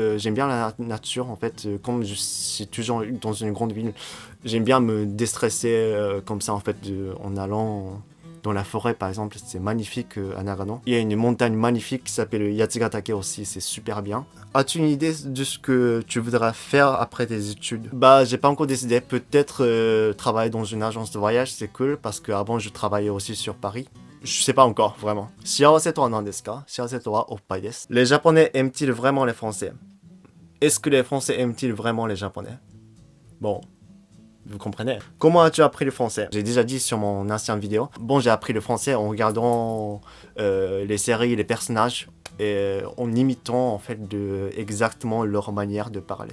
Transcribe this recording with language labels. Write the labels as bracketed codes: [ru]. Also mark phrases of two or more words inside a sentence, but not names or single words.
[fr] J'aime bien la nature en fait, comme je suis toujours dans une grande ville, j'aime bien me déstresser comme ça en fait en allant dans la forêt par exemple, c'est magnifique à Nagano. Il y a une montagne magnifique qui s'appelle Yatsugatake aussi, c'est super bien. As-tu une idée de ce que tu voudras faire après tes études? Bah j'ai pas encore décidé, peut-être travailler dans une agence de voyage, c'est cool parce qu'avant je travaillais aussi sur Paris. Je sais pas encore, vraiment. [ja] 幸せとは何ですか？幸せとはおっぱいです. [fr] Les Japonais aiment-ils vraiment les Français? Est-ce que les Français aiment-ils vraiment les Japonais? Bon... vous comprenez? Comment as-tu appris le français? J'ai déjà dit sur mon ancienne vidéo. Bon, j'ai appris le français en regardant les séries, les personnages et en imitant en fait exactement leur manière de parler.